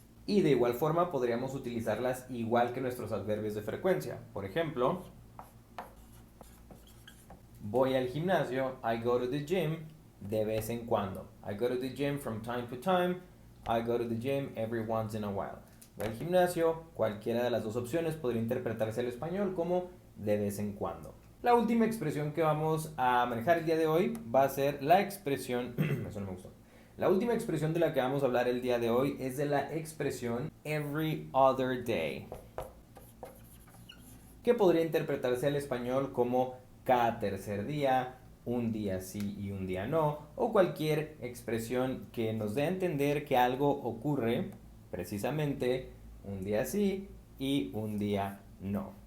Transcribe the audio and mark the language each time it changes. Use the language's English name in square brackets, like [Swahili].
[Spanish] Y de igual forma podríamos utilizarlas igual que nuestros adverbios de frecuencia. Por ejemplo, voy al gimnasio, [English] I go to the gym, [Spanish] de vez en cuando. [English] I go to the gym from time to time, I go to the gym every once in a while. [Spanish] Voy al gimnasio, cualquiera de las dos opciones podría interpretarse al español como de vez en cuando. La última expresión que vamos a manejar el día de hoy va a ser la expresión, eso no me gustó. La última expresión de la que vamos a hablar el día de hoy es de la expresión every other day, que podría interpretarse al español como cada tercer día, un día sí y un día no, o cualquier expresión que nos dé a entender que algo ocurre precisamente un día sí y un día no.